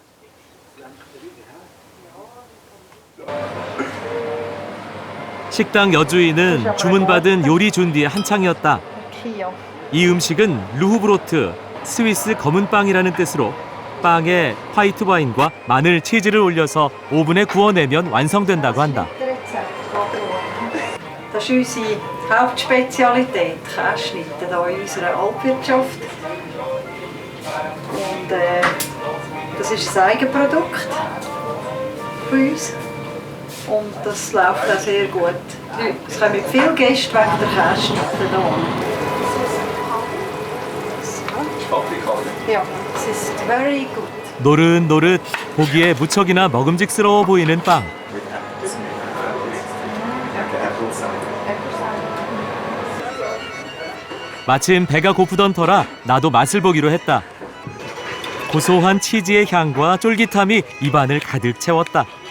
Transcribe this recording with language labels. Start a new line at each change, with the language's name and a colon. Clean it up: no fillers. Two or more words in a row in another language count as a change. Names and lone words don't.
Korean: 식당 여주인은 주문받은 요리 준비에 한창이었다. 이 음식은 루흐브로트, 스위스 검은 빵이라는 뜻으로 빵에 화이트 와인과 마늘, 치즈를 올려서 오븐에 구워내면 완성된다고 한다.
German: Das ist unsere Hauptspezialität, Kässchnitte hier in unserer Alpwirtschaft. Und das ist ein Eigenprodukt für uns. Und das läuft auch sehr gut. Es kommen viele Gäste wegen der Kässchnitte hier. Ja, es ist
English: very good.
Korean: 노릇노릇 보기에 무척이나 먹음직스러워 보이는 빵. 마침 배가 고프던 터라 나도 맛을 보기로 했다. 고소한 치즈의 향과 쫄깃함이 입안을 가득 채웠다.